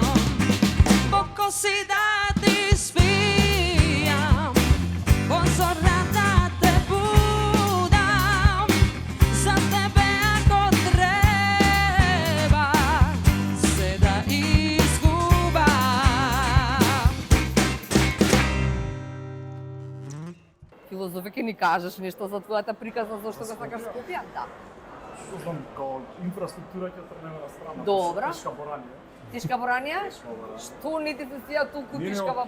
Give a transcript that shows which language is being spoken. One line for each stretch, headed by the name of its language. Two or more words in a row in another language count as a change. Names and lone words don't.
Macedonian: По коси да ти спијам, позорна да те будам, за тебе ако треба се да изгубам. Филозофи, ќе ни кажеш нешто за твојата приказна, зашто го сакаш Скопје? Да. Што знам, као инфраструктура ќе тргнеме на страна. Добра. Тешка боранија. Тишка Боранија? Боранија. Што не ти се свија толку Не, тишка во